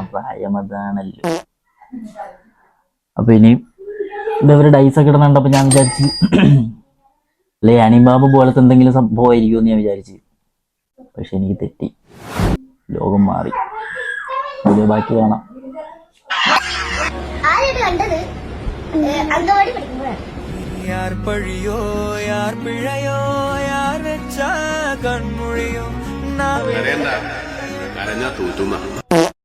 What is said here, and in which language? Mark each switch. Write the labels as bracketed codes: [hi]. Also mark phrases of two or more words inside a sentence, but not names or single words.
[ml] പ്രായം അതാണല്ലോ. അപ്പോൾ ഇനി ഇവർ ഡൈസൊക്കെ ഇടുന്ന കണ്ടപ്പോൾ ഞാൻ വിചാരിച്ച് അല്ലെ അനിബാബ് പോലത്തെ എന്തെങ്കിലും സംഭവമായിരിക്കുമെന്ന് ഞാൻ വിചാരിച്ച്. പക്ഷെ എനിക്ക് തെറ്റി, ലോകം മാറി. വീഡിയോ ബാക്കി കാണാം. [ta] யார் பழியோ யார் பிழையோ யார் வெச்ச கண்மொழியோ நான்